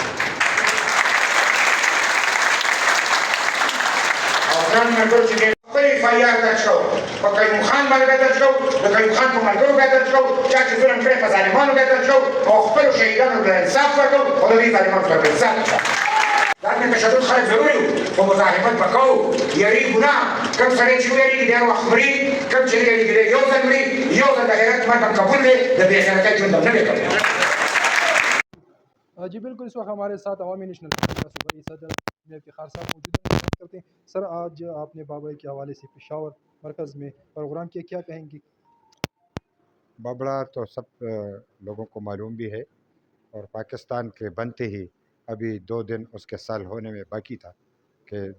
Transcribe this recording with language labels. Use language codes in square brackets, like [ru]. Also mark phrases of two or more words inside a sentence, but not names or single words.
[ps] او ځان مې ټول چې خپل اف آی آر درج کړو په قیوم خان باندې به درج کړو د قیوم خان په ملګرو به درج کړو چا چې ظلم کړی په ظالمانو به درج کړو او خپلو شهیدانو ته انصاف ورکړو او د دې ظالمانو ته انصاف دا مې تشدد خلک ضروري وو خو مزاحمت به کوو یریږو نه کوم سړی چې ویریږي دی وخت مري کوم چې نه یریږي دی یو ځل مري یو ځل د غیرت مرګ هم قبول دی د بې غیرتۍ ژوند هم نه دی قبول [ur] جی بالکل اس وقت ہمارے ساتھ عوامی نیشنل صوبائی صدر افتخار صاحب موجود ہیں بات کرتے ہیں سر آج آپ نے بابڑے کے حوالے سے پشاور مرکز میں پروگرام کیا کیا کہیں گے بابڑا تو سب لوگوں کو معلوم بھی ہے اور پاکستان کے بنتے ہی ابھی 2 دن اس کے سال ہونے میں باقی تھا کہ